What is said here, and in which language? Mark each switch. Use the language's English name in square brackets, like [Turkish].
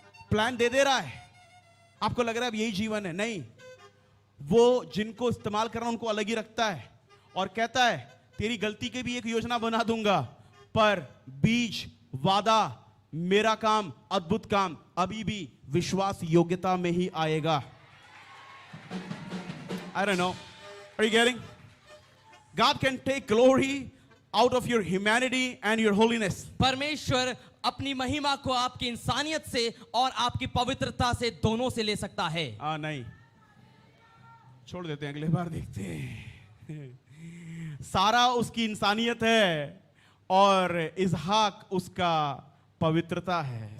[Hindi] Plan दे रहा है, आपको लग रहा है अब यही जीवन है। नहीं, वो जिनको इस्तेमाल कर रहा है उनको अलग ही रखता है और कहता है तेरी गलती की भी एक योजना बना दूंगा, पर बीज, वादा, मेरा काम, अद्भुत काम अभी भी विश्वास योग्यता में ही आएगा। [English] I don't know. Are you getting? God can take glory out of your humanity and your holiness. [Hindi] परमेश्वर अपनी महिमा को आपकी इंसानियत से और आपकी पवित्रता से दोनों से ले सकता है। नहीं, छोड़ देते हैं, अगले बार देखते हैं। सारा उसकी इंसानियत है और इसहाक उसका पवित्रता है।